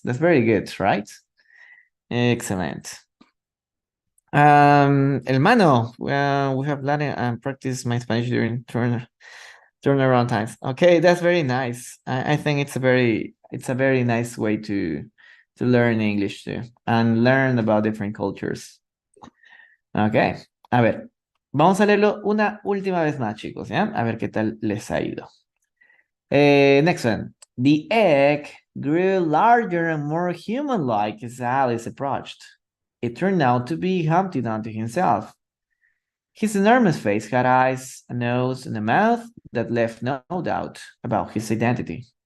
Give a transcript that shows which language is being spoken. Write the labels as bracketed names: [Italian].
[English] That's very good, right? Excellent. Hermano, we have learned and practiced my Spanish during turnaround times. Okay, that's very nice. I think it's a very nice way to learn English too and learn about different cultures. [Spanish] Okay, a ver, vamos a leerlo una última vez más, chicos, ¿ya? A ver qué tal les ha ido. [English] Next one. The egg grew larger and more human-like as Alice approached. It turned out to be Humpty Dumpty himself. His enormous face had eyes, a nose, and a mouth that left no doubt about his identity.